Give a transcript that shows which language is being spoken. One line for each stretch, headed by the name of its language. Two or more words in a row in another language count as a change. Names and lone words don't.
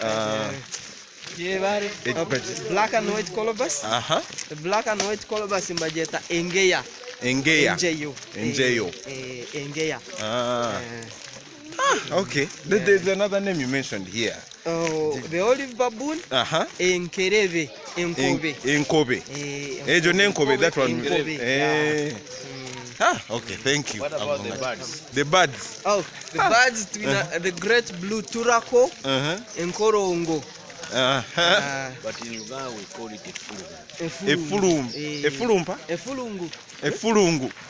English: Black and white colobus. The black and white colobus in Bajeta Engeya. Engeya. Engeyo. Okay. There's another name you mentioned here. Oh, the olive baboon. Enkereve. Enkobe. Enkobe. Enkobe. That one. Okay, thank you. What about the birds? The birds. Oh, the birds, the great blue turako, and korongo. But in Uganda we call it a fulungu. Efulungu.